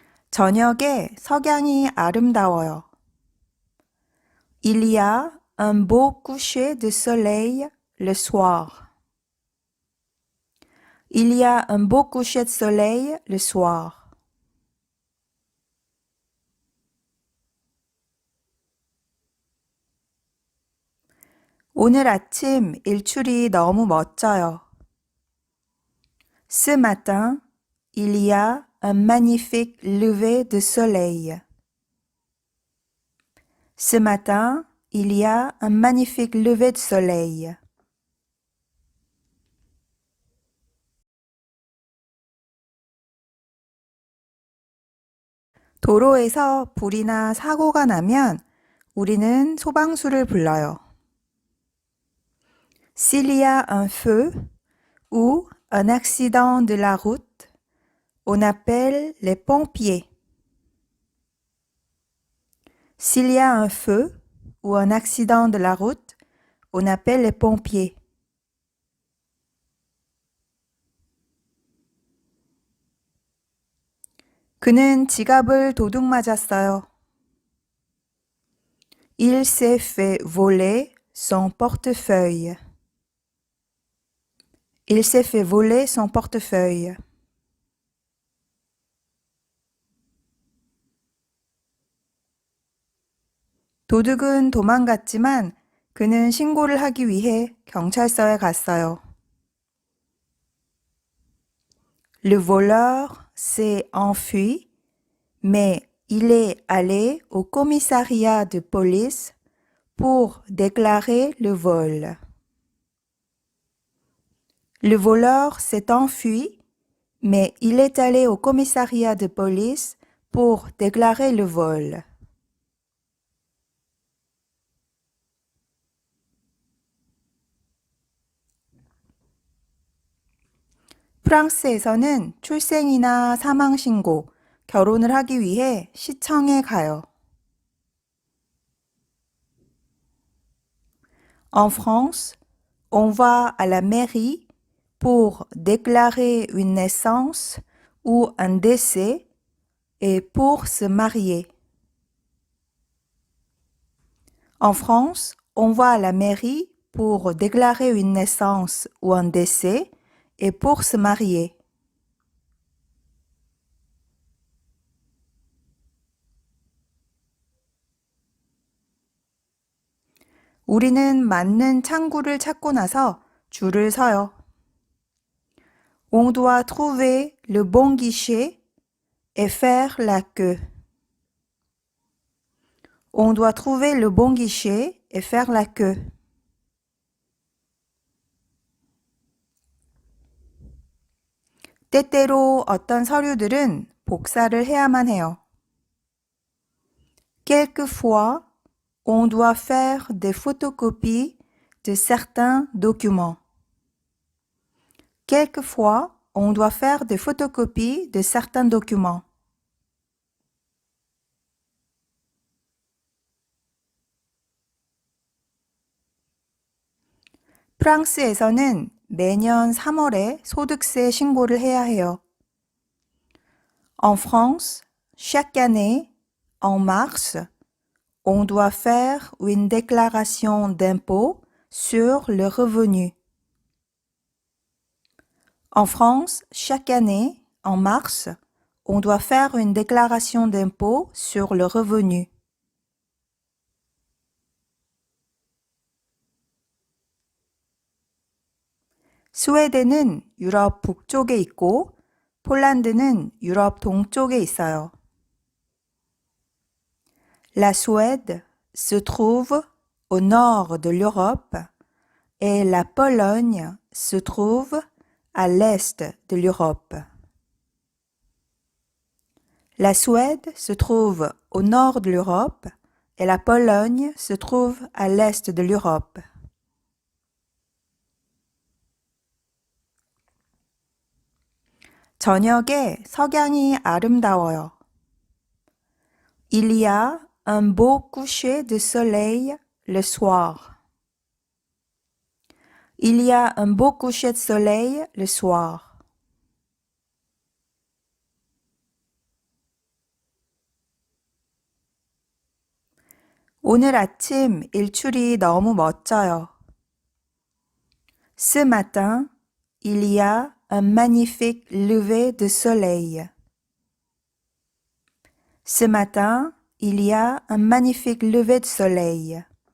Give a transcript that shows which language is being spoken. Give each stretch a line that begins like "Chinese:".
Korean: 저녁에 석양이 아름다워요.
French: Il y a un beau coucher de soleil le soir. Il y a un beau coucher de soleil le soir.
Korean: 오늘 아침 일출이 너무 멋져요.
French: Ce matin, il y a un magnifique lever de soleil. Ce matin, il y a un magnifique lever de soleil.
Korean: 도로에서 불이나 사고가 나면 우리는 소방수를 불러요.
French: S'il y a un feu ou un accident de la route, on appelle les pompiers. S'il y a un feu ou un accident de la route, on appelle les pompiers.
Korean: 그는 지갑을 도둑 맞았어요.
French: Il s'est fait voler son portefeuille. Il s'est fait voler son portefeuille.
Korean: 도둑은 도망갔지만 그는 신고를 하기 위해 경찰서에 갔어요.
French: Le voleur s'est enfui, mais il est allé au commissariat de police pour déclarer le vol. Le voleur s'est enfui, mais il est allé au commissariat de police pour déclarer le vol.
Korean: 프랑스에서는 출생이나 사망 신고, 결혼을 하기 위해 시청에 가요.
French: En France, on va à la mairie pour déclarer une naissance ou un décès et pour se marier. En France, on va à la mairie pour déclarer une naissance ou un décès et pour se marier.
Korean: 우리는 맞는 창구를 찾고 나서 줄을 서요.
French: On doit trouver le bon guichet et faire la queue. On doit trouver le bon guichet et faire la queue.
Korean: 때때로 어떤 서류들은 복사를 해야만 해요.
French: Quelquefois, on doit faire des photocopies de certains documents. Quelquefois, on doit faire des photocopies de certains documents.
Korean: 프랑스에서는 매년 3월에 소득세 신고를 해야 해요.
French: En France, chaque année, en mars, on doit faire une déclaration d'impôt sur le revenu. En France, chaque année, en mars, on doit faire une déclaration d'impôt sur le revenu.
Korean: 스웨덴은 유럽 북쪽에 있고 폴란드는 유럽 동쪽에 있어요.
French: La Suède se trouve au nord de l'Europe et la Pologne se trouve à l'est de l'Europe. La Suède se trouve au nord de l'Europe et la Pologne se trouve à l'est de l'Europe.
Korean: 저녁에 석양이 아름다워요.
French: Il y a un beau coucher de soleil le soir. Il y a un beau coucher de soleil le soir.
Korean: 오늘 아침 일출이 너무 멋져요.
French: Ce matin, il y a un magnifique lever de soleil. Ce matin, il y a un magnifique lever de soleil.